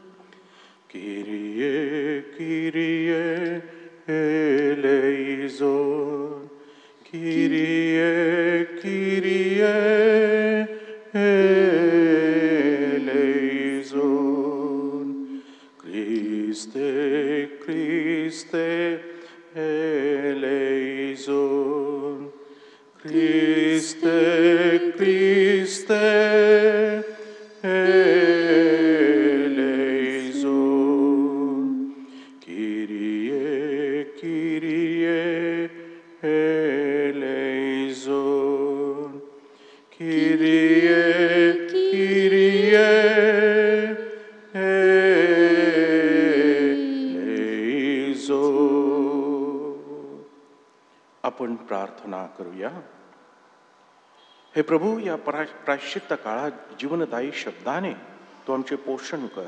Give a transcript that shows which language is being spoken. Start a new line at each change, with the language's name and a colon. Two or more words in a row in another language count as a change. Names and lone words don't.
Greek: Κύριε Κύριε ελέησον, Κύριε Κύριε ελέησον, Χριστέ Χριστέ eleison, Christe, Christe, eleison, Kyrie, Kyrie, eleison, Kyrie, Kyrie,
Marathi: आपण प्रार्थना करूया. हे प्रभू, या प्रायश्चित्त काळात जीवनदायी शब्दाने तू आमचे पोषण कर.